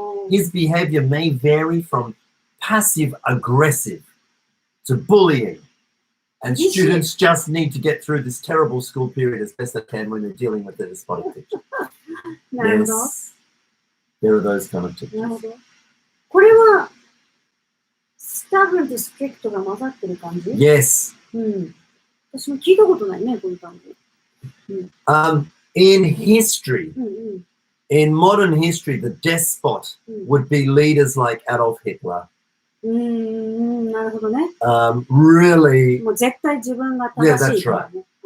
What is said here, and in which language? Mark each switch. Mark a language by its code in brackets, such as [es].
[en] His behavior may vary from passive-aggressive to bullying, and students just need to get through this terrible school period as best they can when they're dealing with the despotic teacher. Yes, there are those kind of teachers. [ja] これはスタブルとストリクトが混ざってる感じ？ [en] Yes. [ja] 私も聞いたことないね、こういう感じ。 [en] In history, in modern history, the despot would be leaders like Adolf Hitler. [ja] なるほどね。 [en] Really. [ja] もう絶対自分が正しいからね。